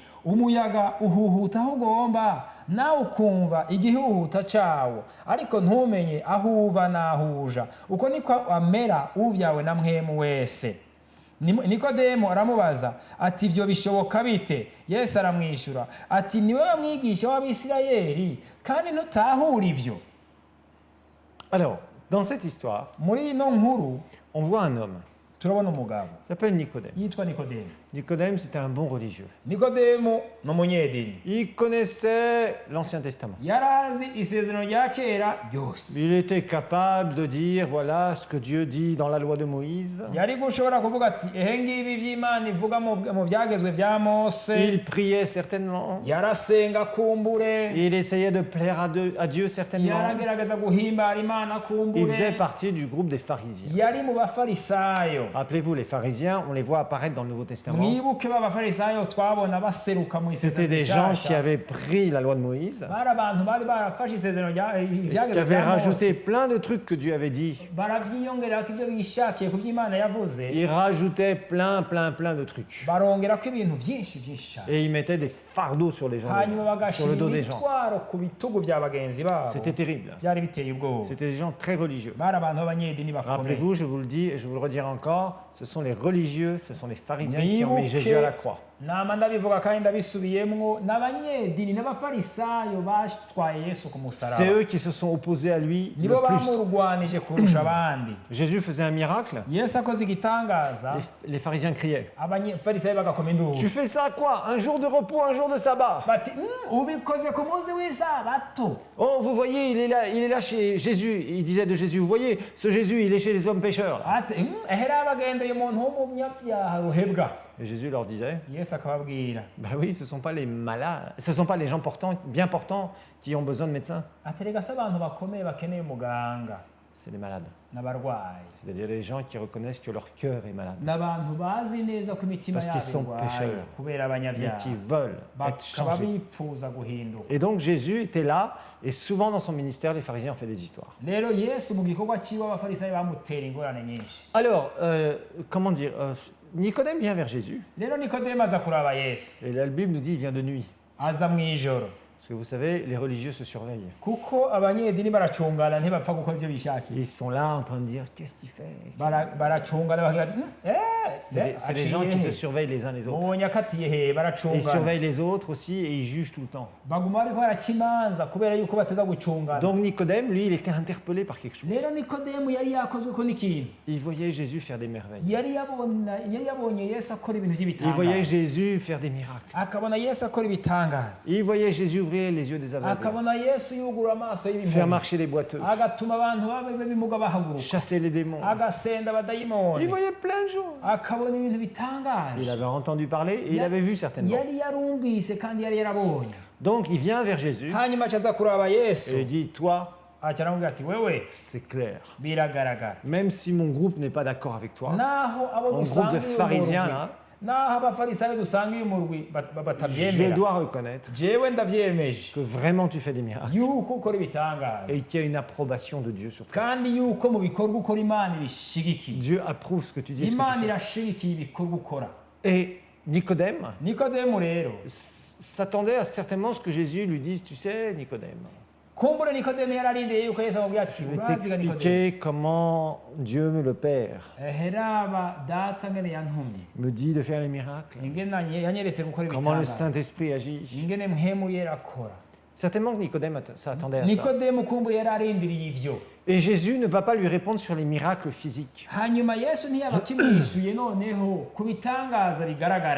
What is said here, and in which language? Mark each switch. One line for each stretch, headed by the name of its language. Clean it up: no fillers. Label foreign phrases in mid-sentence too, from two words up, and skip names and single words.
Rundi: Umuyaga uhuhuta aho ugomba nawe ukumva igihuhuta cawo, ariko ntumenye aho uva n'aho uja. Uko niko amera uvyawe na mpwemu wese. Nikodemu aramubaza ati ivyo bishoboka bite? Yesu aramwishyura ati ni wewe mwigisha w'Abisirayeli kandi ntutahura ivyo?
French: Alors, dans cette histoire,
Rundi: Muri ino nkuru
French: on voit un homme.
Rundi: turabona umugabo
French: Il s'appelle Nicodème.
Rundi: yitwa Nikodemu.
French: Nicodème, c'était un bon religieux.
Rundi: Nikodemu ni umunyedini,
French: Il connaissait l'Ancien Testament.
Rundi: yarazi isezerano rya kera ryose.
French: Il était capable de dire, voilà ce que Dieu dit dans la loi de Moïse.
Rundi: Yari gushobora kuvuga ati ehe ngibi vy'Imana ivuga mu vyagezwe vya Mose.
French: Il priait certainement.
Rundi: Yarasenga kumbure,
French: Il essayait de plaire à Dieu certainement.
Rundi: yaragerageza guhimbara Imana
French: Il faisait
Rundi: kumbure.
French: partie du groupe des pharisiens.
Rundi: Yari mu bafarisayo.
French: Rappelez-vous, les pharisiens, on les voit apparaître dans le Nouveau Testament.
Rundi: Mwibuke b'abafarisayo twabona baseruka mu
French: C'était
Rundi: isezerano
French: des gens qui
Rundi: rishasha.
French: avaient pris la loi de Moïse,
Rundi: Bari abantu bari barafashe isezerano
French: qui
Rundi: ivyagezwe
French: avaient
Rundi: vya
French: rajouté
Rundi: Mose,
French: plein de trucs que Dieu avait dit.
Rundi: baravyiyongerako ivyo bishakiye ku vy'Imana yavuze,
French: Ils rajoutaient plein de trucs.
Rundi: barongerako ibintu vyinshi cyane,
French: Et ils mettaient des fardeaux sur les gens,
Rundi: hanyuma
French: sur
Rundi: bagashira
French: le dos des gens.
Rundi: imitwaro ku bitugu vya bagenzi babo.
French: C'était terrible.
Rundi: Byari biteye ubwoba.
French: C'était des gens très religieux.
Rundi: Bari abantu b'abanyedini bakomeye.
French: Rappelez-vous, je vous le dis et je vous le redirai encore, ce sont les religieux, ce sont les pharisiens qui ont mis Jésus à la croix.
Rundi: nama ndabivuga kandi ndabisubiyemwo, n'abanyedini n'abafarisayo batwaye Yesu ku musaraba.
French: C'est eux qui se sont opposés à lui le
Rundi: Nibo
French: plus.
Rundi: bamurwanije kurusha abandi.
French: Jésus faisait un miracle,
Rundi: Yesu akoze igitangaza,
French: les pharisiens criaient.
Rundi: abafarisayo bagakoma induru.
French: Tu fais ça quoi? Un jour de repos, un jour de sabbat.
Rundi: Bati ubikoze ku munsi w'isabato.
French: Oh, vous voyez, il est là chez Jésus. Il disait de Jésus, vous voyez, ce Jésus, il est chez les hommes pécheurs.
Rundi: Ati ehera abagendeye umuntu w'umunyabyaha ruhebwa.
French: Et Jésus leur disait,
Rundi: Yesu akababwira
French: bah oui, ce ne sont pas les malades, ce ne sont pas les gens bien portants qui ont besoin de médecins,
Rundi: ati rega se abantu bakomeye bakeneye umuganga
French: c'est les malades.
Rundi: n'abarwayi,
French: C'est-à-dire les gens qui reconnaissent que leur cœur est malade,
Rundi: n'abantu bazi neza ko imitima
French: Parce qu'ils
Rundi: yabo
French: sont
Rundi: irwaye
French: pécheurs.
Rundi: kubera
French: mais
Rundi: abanyabyaha,
French: qui veulent être
Rundi: bakaba
French: changés.
Rundi: bipfuza guhinduka.
French: Et donc Jésus était là, et souvent dans son ministère, les pharisiens ont fait des histoires.
Rundi: Rero Yesu mu gikorwa ciwe abafarisayo bamutera ingorane nyinshi.
French: Alors, comment dire, Nicodème vient vers Jésus,
Rundi: Rero Nikodemu aza kuraba Yesu,
French: et la Bible nous dit il vient de nuit.
Rundi: aza mw'ijoro,
French: Parce que vous savez, les religieux se surveillent.
Rundi: kuko abanyedini baracungana ntibapfa gukora ivyo bishakiye.
French: Ils sont là en train de dire qu'est-ce qu'il fait.
Rundi: Baracungana bakagira bati
French: C'est les gens qui se surveillent les uns les autres.
Rundi: mubonye akatiye he,
French: Et ils
Rundi: baracungana.
French: surveillent les autres aussi et ils jugent tout le temps.
Rundi: Baguma bariko baraca imanza kubera yuko bateza gucungana.
French: Donc Nicodème, lui, il était interpellé par quelque chose.
Rundi: Rero Nikodemu yari yakozweko n'ikintu,
French: Il voyait Jésus faire des merveilles.
Rundi: yari yabonye Yesu akora ibintu
French: Il voyait
Rundi: by'ibitangaza,
French: Jésus faire des miracles.
Rundi: akabona Yesu akora ibitangaza,
French: Il voyait Jésus ouvrir les yeux des aveugles,
Rundi: akabona Yesu yugura amaso
French: faire
Rundi: y'ibimuga,
French: marcher les boiteux,
Rundi: agatuma abantu b'ibimuga bahaguruka,
French: chasser les démons.
Rundi: agasenda
French: Il
Rundi: abadayimoni,
French: voyait plein de choses.
Rundi: akabona ibintu
French: Il
Rundi: bitangaje,
French: avait entendu parler et il avait vu certainement.
Rundi: yari yarumvise kandi yari yarabonye.
French: Donc il vient vers Jésus
Rundi: Hanyuma acaza kuraba Yesu,
French: et il dit, toi,
Rundi: aca aramubwira ati wewe
French: c'est clair.
Rundi: biragaragara,
French: Même si mon groupe n'est pas d'accord avec toi,
Rundi: naho abo
French: mon groupe
Rundi: dusanga
French: de
Rundi: uyu
French: pharisiens
Rundi: murwi,
French: là,
Rundi: naho abafarisayo dusanga uyu murwi
French: je
Rundi: batavyemera,
French: dois reconnaître
Rundi: jewe ndavyemeje
French: que vraiment tu fais des miracles
Rundi: yuko ukora
French: et
Rundi: ibitangaza
French: qu'il y a une approbation de Dieu sur toi.
Rundi: kandi yuko mu bikorwa ukora Imana ibishigikiye.
French: Dieu approuve ce que tu dis. Et ce que
Rundi: Imana
French: tu fais.
Rundi: irashigikiye ibikorwa ukora.
French: Et Nicodème
Rundi: Nikodemu rero,
French: s'attendait à certainement ce que Jésus lui dise, tu sais, Nicodème,
Rundi: kumbure Nikodemu yararindiriye yuko Yesu amubwira ati
French: je vais
Rundi: uraziga Nikodemu,
French: t'expliquer comment Dieu, le Père,
Rundi: heraba data ngene yantumye,
French: me dit de faire les miracles,
Rundi: ingene yanyeretse gukora
French: comment le
Rundi: ibitangaza,
French: Saint-Esprit agit.
Rundi: ingene mpemu yera akora.
French: Certainement que Nicodème s'attendait à ça.
Rundi: nikodemu kumbu yari arindiriye ivyo.
French: Et Jésus ne va pas lui répondre sur les miracles physiques.
Rundi: Hanyuma yesu ntiyaba akimwishuye noneho ku bitangaza bigaragara,